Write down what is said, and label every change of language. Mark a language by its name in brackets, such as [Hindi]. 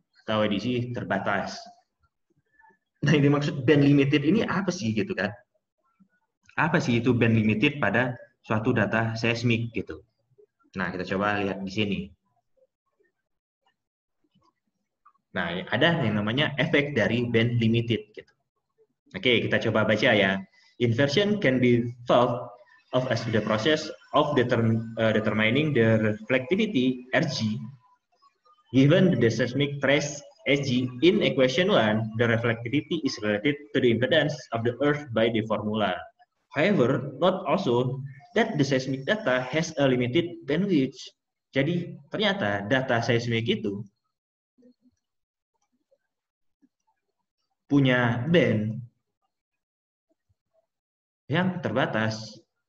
[Indonesian] Atau edisi terbatas. Nah, ini maksud band limited ini apa sih gitu kan? Apa sih itu band limited pada suatu data seismik gitu. Nah, kita coba lihat di sini. Nah, ada yang namanya efek dari band limited gitu. Oke, kita coba baca ya. [English] Inversion can be thought of as the process of determining the reflectivity RG given the seismic trace SG in equation 1, the reflectivity is related to the impedance of the earth by the formula. However, note also that the seismic data has a limited bandwidth. [Indonesian] Jadi, ternyata data seismik itu punya band yang terbatas.